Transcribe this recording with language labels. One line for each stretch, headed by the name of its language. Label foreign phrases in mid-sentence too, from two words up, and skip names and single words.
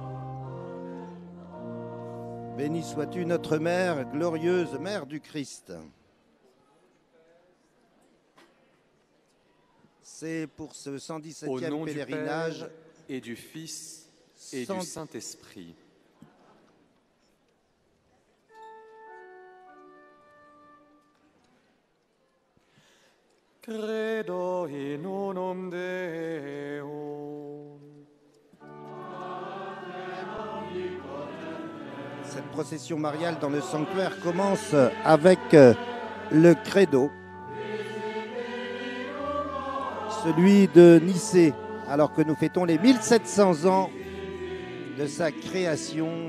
French: Bénie sois-tu notre Mère, glorieuse Mère du Christ. C'est pour ce 117e Au nom pèlerinage du Père et du Fils et du Saint-Esprit.
Latin: Credo in unum Deum.
French: Cette procession mariale dans le sanctuaire commence avec le credo, celui de Nicée, alors que nous fêtons les 1700 ans de sa création.